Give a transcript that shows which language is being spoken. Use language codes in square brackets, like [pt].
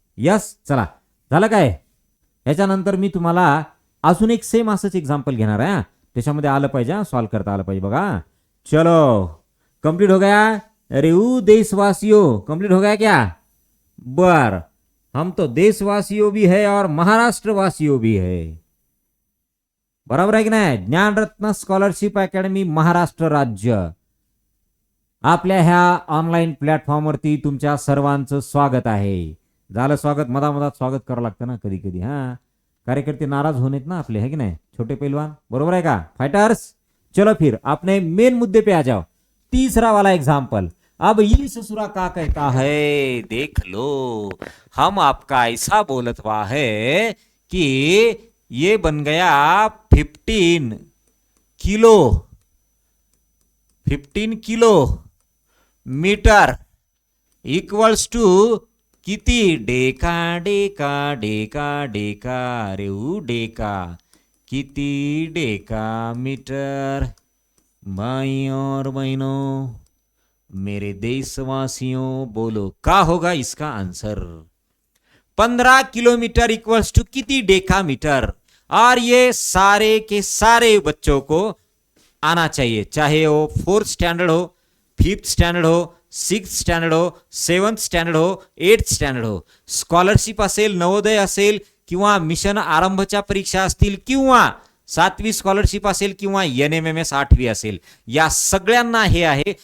[mr] Yes. चला झालं काय. याच्यानंतर मी तुम्हाला अजून एक सेम असंच एक्झाम्पल घेणार आहे, त्याच्यामध्ये आलं पाहिजे, सॉल्व करता आलं पाहिजे बघा. [hi] चलो कंप्लीट हो गया. अरे वो देशवासियों, कंप्लीट हो गया क्या. बर, हम तो देशवासियों भी है और महाराष्ट्र वासियों भी है, [mr] बरोबर आहे की नाही. ज्ञानरत्न स्कॉलरशिप अकॅडमी महाराष्ट्र राज्य, आपल्या ह्या ऑनलाईन प्लॅटफॉर्मवरती तुमच्या सर्वांचं स्वागत आहे. झालं स्वागत, मधामधात स्वागत करावं लागतं ना कधी कधी. [hi] कार्यकर्ते नाराज होने ना आपले, है कि नहीं, छोटे पहलवान, बरोबर है का फाइटर्स. चलो फिर अपने मेन मुद्दे पे आ जाओ. तीसरा वाला एग्जाम्पल. अब ये ससुरा का कहता है, देख लो, हम आपका ऐसा बोलत हुआ है कि ये बन गया 15 kilo, 15 kilo metre equals to किती, डेका डेका डेका डेका, अरे वो डेका, किती डेका मीटर. भाई और बहनों, मेरे देशवासियों, बोलो का होगा इसका आंसर. 15 किलोमीटर इक्वल्स टू किती डेका मीटर. और ये सारे के सारे बच्चों को आना चाहिए, चाहे वो 4th स्टैंडर्ड हो, 5th स्टैंडर्ड हो, 6th स्टैंडर्ड हो, 7th स्टँडर्ड हो, 8th स्टँडर्ड हो. [mr] स्कॉलरशिप असेल, नवोदय असेल, किंवा मिशन आरंभच्या परीक्षा असतील, किंवा 7वी स्कॉलरशिप असेल, किंवा NMMS 8वी असेल, या सगळ्यांना हे आहे.